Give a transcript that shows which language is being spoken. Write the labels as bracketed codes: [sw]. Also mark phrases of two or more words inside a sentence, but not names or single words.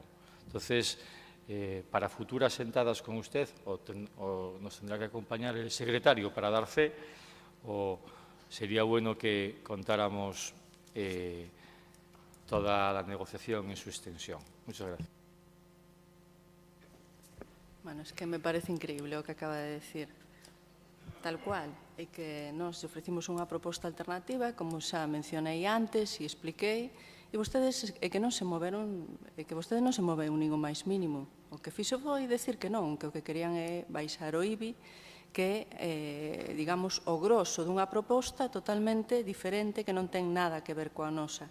[es] Entonces, para futuras sentadas con usted, o nos tendrá que acompañar el secretario para dar fe, o sería bueno que contáramos toda la negociación en su extensión. Muchas gracias. Bueno, es que me parece increíble [gl] o que acaba de decir. Tal cual, é que nos ofrecimos unha proposta alternativa, como xa mencionei antes e expliquei, e vostedes é que non se moveron, é que vostedes non se moveron ningún máis mínimo. O que fixo foi decir que non, que o que querían é baixar o IBI, que é, digamos, o grosso dunha proposta totalmente diferente que non ten nada que ver coa nosa.